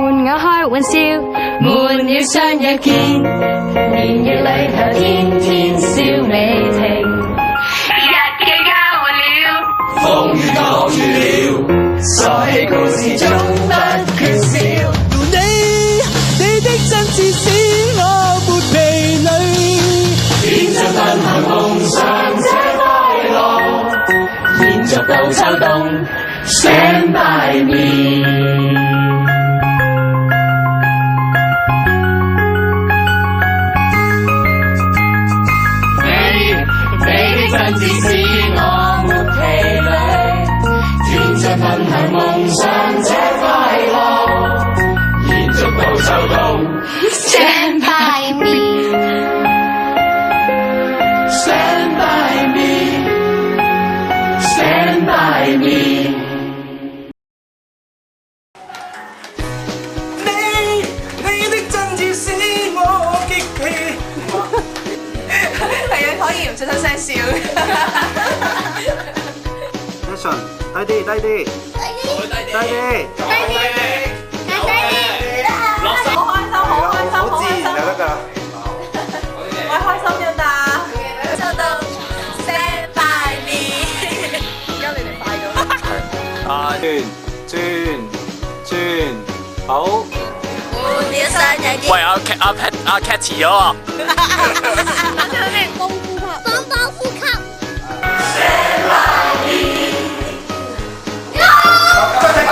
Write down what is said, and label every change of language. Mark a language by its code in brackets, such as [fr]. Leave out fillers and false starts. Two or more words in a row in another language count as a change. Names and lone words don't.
[yue] 友開玩笑，悶了相約見，年月裏頭天天笑未停，日記交換了，風雨降雨了，所喜故事總不缺少。你的真摯使我沒疲累，天真奔向夢想這快樂，延續到秋冬 [en] Stand by me。 [yue] 你的真摯使我沒疲累，天真奔向夢想這快樂，延續到秋冬 [en] Stand by me。 Stand by me, stand by me。 [yue] 你的真摯使我激氣。係啊，可以唔出聲笑。 Action，低啲，低啲，低啲，好開心，好開心，好開心，好自然就得㗎。喂，開心咗咋？收到 [en] Stand by me。 [yue] 而家你哋快咗。轉，好。換了相約見。喂，阿 Cat 遲咗啊！等陣咩？高呼吸，雙方呼吸。 [en] Stand by me。